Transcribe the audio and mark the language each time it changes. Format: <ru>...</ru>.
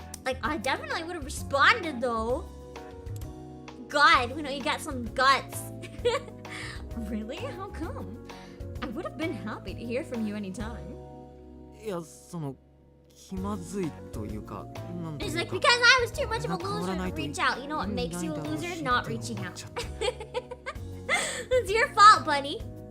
<en>Like, I definitely would have responded though. God, you know, you got some guts. Really? How come? I would have been happy to hear from you anytime.</en> <ja>いや、その気まずいというか、なんていう</ja> <en>It's</en> <ja>か。</ja> <en>like, because I was too much of a loser to reach out. You know what makes you a loser? Not reaching out. It's your fault, buddy.</en>